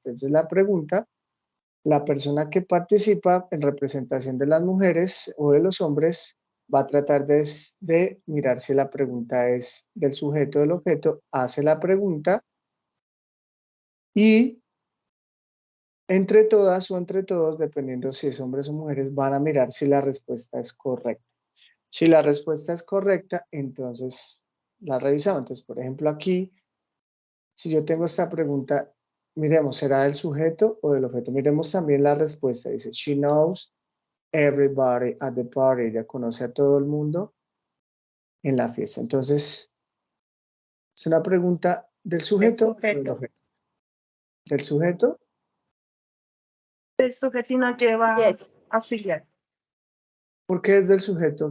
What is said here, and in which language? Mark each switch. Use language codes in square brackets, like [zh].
[es] Entonces, la pregunta, la persona que participa en representación de las mujeres o de los hombres va a tratar de mirar si la pregunta es del sujeto o del objeto, hace la pregunta y entre todas o entre todos, dependiendo si es hombres o mujeres, van a mirar si la respuesta es correcta. Si la respuesta es correcta, entonces la revisamos. Entonces, por ejemplo, aquí, si yo tengo esta pregunta, miremos, ¿será del sujeto o del objeto? Miremos también la respuesta. Dice, [en] she knows everybody at the party. [es] Ella conoce a todo el mundo en la fiesta. Entonces, es una pregunta del sujeto o del objeto. ¿Del sujeto? El sujeto no lleva auxiliar. ¿Por qué es del sujeto?